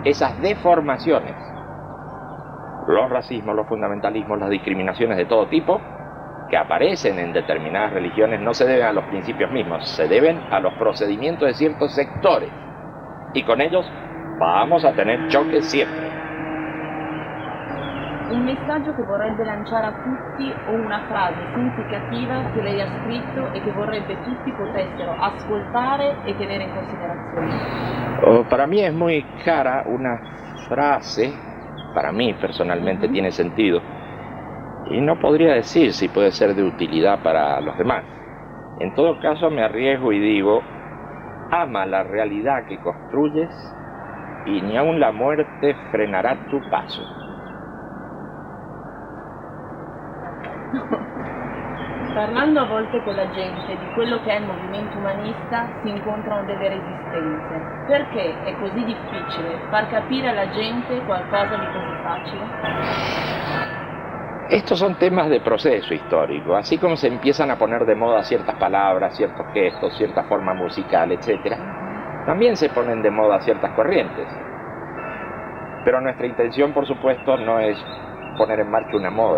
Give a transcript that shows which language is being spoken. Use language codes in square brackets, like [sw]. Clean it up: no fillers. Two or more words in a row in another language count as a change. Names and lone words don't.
[es] Esas deformaciones, los racismos, los fundamentalismos, las discriminaciones de todo tipo, que aparecen en determinadas religiones, no se deben a los principios mismos, se deben a los procedimientos de ciertos sectores. Y con ellos vamos a tener choques siempre. [it] Un messaggio che vorrebbe lanciare a tutti o una frase significativa che lei ha scritto e che vorrebbe tutti potessero ascoltare e tenere in considerazione. [es] Para mí es muy cara una frase, para mí personalmente tiene sentido, y no podría decir si puede ser de utilidad para los demás. En todo caso me arriesgo y digo, ama la realidad que construyes y ni aun la muerte frenará tu paso. [it] Parlando a volte con la gente di quello che è il movimento umanista si incontrano delle resistenze. Perché è così difficile far capire alla gente qualcosa di così facile? [es] Estos son temas de proceso histórico, así como se empiezan a poner de moda ciertas palabras, ciertos gestos, cierta forma musical, etc. También se ponen de moda ciertas corrientes. Pero nuestra intención, por supuesto, no es poner en marcha una moda.